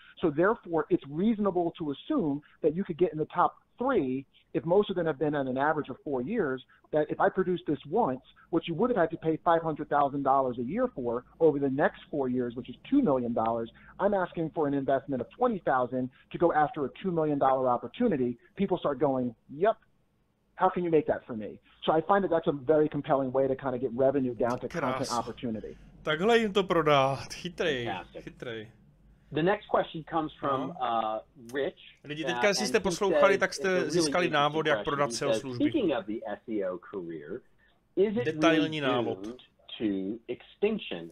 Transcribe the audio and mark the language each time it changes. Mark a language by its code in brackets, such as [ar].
[en] So therefore, it's reasonable to assume that you could get in the top 3 if most of them have been at an average of 4 years, that if I produce this once, what you would have had to pay $500,000 a year for over the next 4 years, which is $2 million, I'm asking for an investment of $20,000 to go after a $2 million opportunity. People start going, yep, how can you make that for me? So I find that that's a very compelling way to kind of get revenue down to content opportunity. [cs] Takhle jim to prodát. Chytrej. [en] The next question comes from Rich. [cs] Lidi, teďka, jestli jste poslouchali, tak jste získali návod, jak prodat SEO služby. [en] Speaking of the SEO career, is it really doomed to extinction?